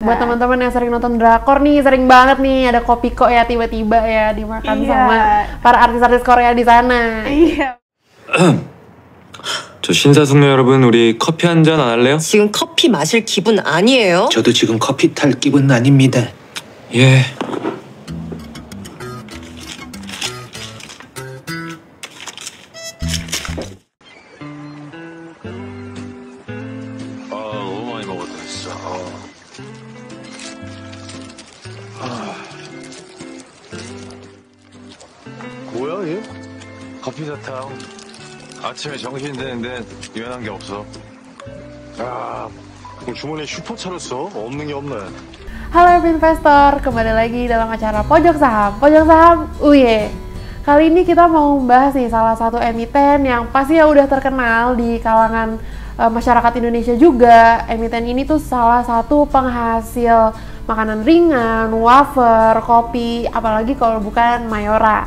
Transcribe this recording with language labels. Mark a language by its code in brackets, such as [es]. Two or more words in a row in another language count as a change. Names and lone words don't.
[id] Buat teman-teman yang sering nonton drakor nih, sering banget nih ada Kopiko ya tiba-tiba ya dimakan sama para artis-artis Korea di sana. Iya. [ko] 저 신사숙녀 여러분, 우리 커피 한 잔 안 할래요? 지금 커피 마실 기분 아니에요? 저도 지금 커피 탈 기분은 아닙니다. 예. 너무 많이 먹었다 진짜. 뭐야 얘? 커피 사탕. 아침에 정신 드는데 유연한 게 없어. 야, 그럼 주머니에 슈퍼 차렸어? 없는 게 없네. [id] Halo investor, kembali lagi dalam acara Pojok Saham UY. Kali ini kita mau membahas nih salah satu emiten yang pasti ya udah terkenal di kalangan masyarakat Indonesia juga. Emiten ini tuh salah satu penghasil makanan ringan, wafer, kopi, apalagi kalau bukan Mayora.